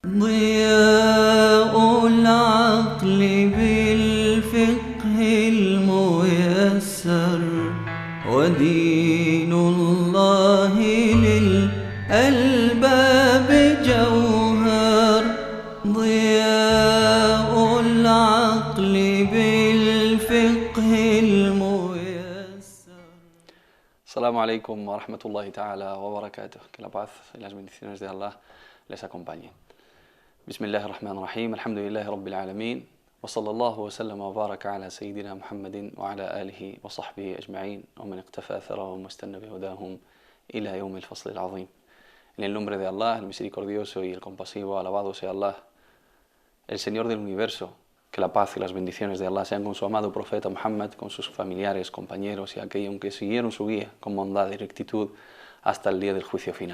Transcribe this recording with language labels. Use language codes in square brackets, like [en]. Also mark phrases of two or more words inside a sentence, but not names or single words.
[ar] ضياء العقل بالفقه الميسر ودين الله للألباب جوهر ضياء العقل بالفقه الميسر. السلام عليكم ورحمة الله تعالى وبركاته. [es] Que la paz y las bendiciones de Allah les acompañen. [ar] بسم الله الرحمن الرحيم. الحمد لله رب العالمين. وصلى الله وسلم وبارك على سيدنا محمد وعلى آله وصحبه أجمعين. ومن اقتفى أثرهم واستن بهداهم إلى يوم الفصل العظيم. [es] En el nombre de Allah, el misericordioso y el compasivo, alabado sea Allah, el Señor del universo. Que la paz y las bendiciones de Allah sean con su amado profeta Muhammad, con sus familiares, compañeros y aquellos que siguieron su guía con bondad y rectitud hasta el día del juicio final.